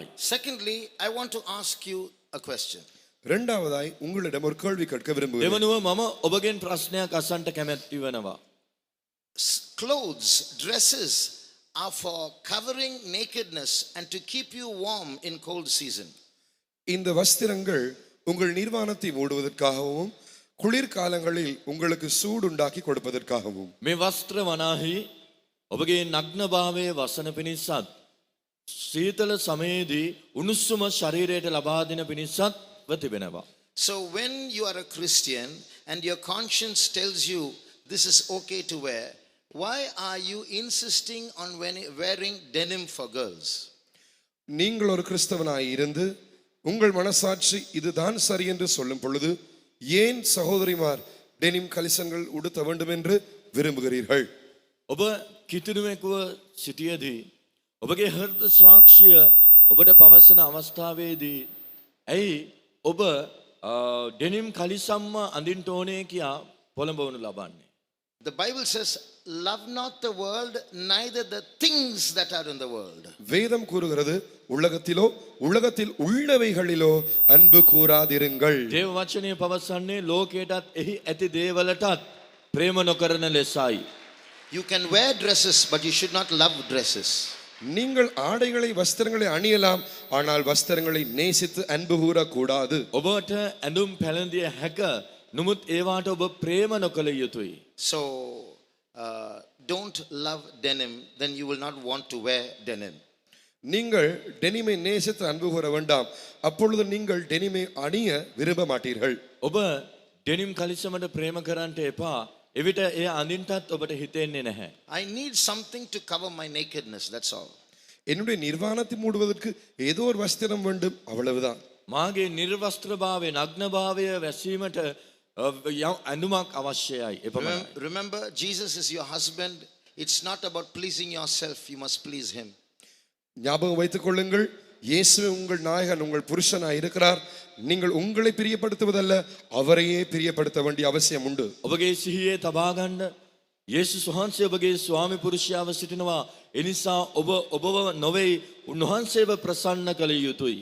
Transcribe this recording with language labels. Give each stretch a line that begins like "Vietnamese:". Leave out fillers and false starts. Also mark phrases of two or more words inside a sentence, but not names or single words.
English: Secondly, I want to ask you a question.
Tamil: இரண்டாவதாய் உங்களிடம் ஒரு கேள்வி கேட்க விரும்புகிறேன்.
Sinhala: දෙවනුව මම ඔබගෙන් ප්‍රශ්නයක් අසන්ට කැමැති වෙනවා.
English: Clothes, dresses are for covering nakedness and to keep you warm in cold season.
Tamil: இந்த வஸ்திரங்கள் உங்கள் நிர்வாணத்தை மூடுவதற்காகவும் குளிர்காலங்களில் உங்களுக்கு சூடுண்டாக்கி கொடுப்பதற்காகவும்.
Sinhala: මේ වස්ත්‍ර වනාහි ඔබගේ නග්නභාවය වසන පිණිසත් සීතල සමයේදී උණුසුම ශරීරයට ලබා දෙන පිණිසත් තිබෙනවා.
English: So when you are a Christian and your conscience tells you this is okay to wear, why are you insisting on wearing denim for girls?
Tamil: நீங்கள் ஒரு கிறிஸ்தவனாய் இருந்து உங்கள் மனசாட்சி இதுதான் சரி என்று சொல்லும் பொழுது ஏன் சகோதரிமார் டெனிம் கலிசங்கள் உடுத்த வேண்டும் என்று விரும்புகிறீர்கள்?
Sinhala: ඔබ කිතුනුවෙකුව සිටියදී ඔබගේ හෘද සාක්ෂිය ඔබට පවසන අවස්ථාවේදී ඇයි ඔබ ඩෙනිම් කලිසම්ම අඳින්න ඕනේ කියා පොළඹවනු ලබන්නේ?
English: The Bible says, love not the world, neither the things that are in the world.
Tamil: வேதம் கூறுகிறது, உலகத்திலோ உலகத்தில் உள்ளவைகளிலோ அன்பு கூறாதிருங்கள்.
Sinhala: දේව වචනය පවසන්නේ ලෝකයටත් එහි ඇති දේවලටත් ප්‍රේම නොකරන ලෙසයි.
English: You can wear dresses, but you should not love dresses.
Tamil: நீங்கள் ஆடைகளை வஸ்திரங்களை அணியலாம், ஆனால் வஸ்திரங்களை நேசித்து அன்பு கூறக்கூடாது.
Sinhala: ඔබට ඇඳුම් පැළඳිය හැක, නමුත් ඒවාට ඔබ ප්‍රේම නොකළ යුතුයි.
English: So don't love denim, then you will not want to wear denim.
Tamil: நீங்கள் டெனிமை நேசித்து அன்பு கூற வேண்டாம், அப்பொழுது நீங்கள் டெனிமை அணிய விரும்ப மாட்டீர்கள்.
Sinhala: ඔබ ඩෙනිම් කලිසමට ප්‍රේම කරන්නට එපා. එවිට එය අඳින්නටත් ඔබට හිතෙන්නේ නැහැ.
English: I need something to cover my nakedness, that's all.
Tamil: என்னுடைய நிர்வாணத்தை மூடுவதற்கு ஏதோ ஒரு வஸ்திரம் வேண்டும், அவ்வளவுதான்.
Sinhala: මාගේ නිර්වස්ත්‍රභාවය නග්නභාවය වැසීමට ඇඳුමක් අවශ්‍යයි. එපමණයි.
English: Remember, Jesus is your husband. It's not about pleasing yourself, you must please him.
Tamil: ஞாபகம் வைத்துக் கொள்ளுங்கள், இயேசுவே உங்கள் நாயகன், உங்கள் புருஷனாய் இருக்கிறார். நீங்கள் உங்களை பிரியப்படுத்துவதல்ல, அவரையே பிரியப்படுத்த வேண்டிய அவசியம் உண்டு.
Sinhala: ඔබගේ සිහියේ තබා ගන්න යේසුස් වහන්සේ ඔබගේ ස්වාමි පුරුෂයාව සිටිනවා. ඒ නිසා ඔබ ඔබව නොවේ, උන්වහන්සේව ප්‍රසන්න කළ යුතුයි.